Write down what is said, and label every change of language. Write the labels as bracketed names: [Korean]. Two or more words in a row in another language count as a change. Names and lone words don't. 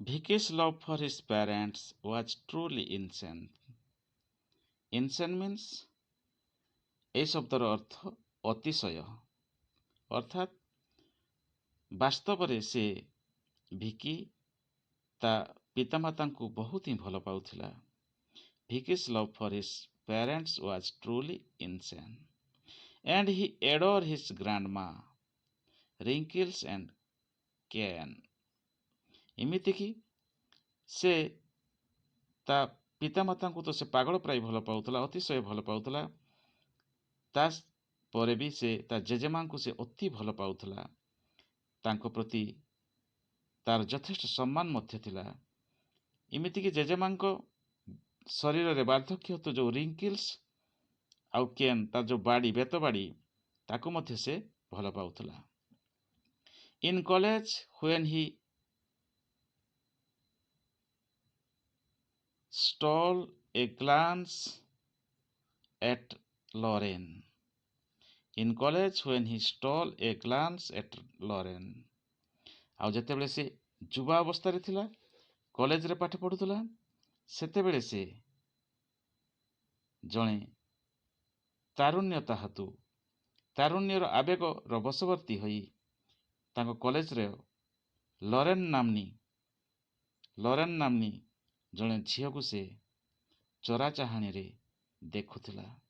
[English] Vicky's love for his parents was truly insane. Insane means [Odia] এই ଶବ୍ଦର ଅର୍ଥ ଅତିଶୟ, ଅର୍ଥାତ୍ ବାସ୍ତବରେ ସେ ଭିକି ତା ପିତାମାତାଙ୍କୁ ବହୁତ ହିଁ ଭଲ ପାଉଥିଲା। [English] Vicky's love for his parents was truly insane, and he adored his grandma, wrinkles and Ken. [Odia] ଏମିତିକି ସେ ତା ପିତାମାତାଙ୍କୁ ତ ସେ ପାଗଳ ପ୍ରାୟ ଭଲ ପାଉଥିଲା, ଅତିଶୟ ଭଲ ପାଉଥିଲା। ତା ପରେ ବି ସେ ତା ଜେଜେମାଙ୍କୁ ସେ ଅତି ଭଲ ପାଉଥିଲା। ତାଙ୍କ ପ୍ରତି ତାର ଯଥେଷ୍ଟ ସମ୍ମାନ ମଧ୍ୟ ଥିଲା। ଏମିତିକି ଜେଜେମାଙ୍କ ଶରୀରରେ ବାର୍ଦ୍ଧକ୍ୟ ହେତୁ ଯେଉଁ ରିଙ୍କିଲ୍ସ ଆଉ କେନ୍ ତାର ଯେଉଁ ବାଡ଼ି ବେତ ବାଡ଼ି ତାକୁ ମଧ୍ୟ ସେ ଭଲ ପାଉଥିଲା। [English] in college when he stole a glance at Lauren. In college when he stole a glance at Lauren. [Odia] ଆଉ ଯେତେବେଳେ ସେ ଯୁବା ଅବସ୍ଥାରେ ଥିଲା, କଲେଜରେ ପାଠ ପଢ଼ୁଥିଲା, ସେତେବେଳେ ସେ ଜଣେ ତାରୁଣ୍ୟର ଆବେଗର ବଶବର୍ତ୍ତୀ ହୋଇ ତାଙ୍କ କଲେଜରେ ଲରେନ୍ ନାମ୍ନୀ ଜଣେ ଝିଅକୁ ସେ ଚୋରା ଚାହାଣୀରେ ଦେଖୁଥିଲା।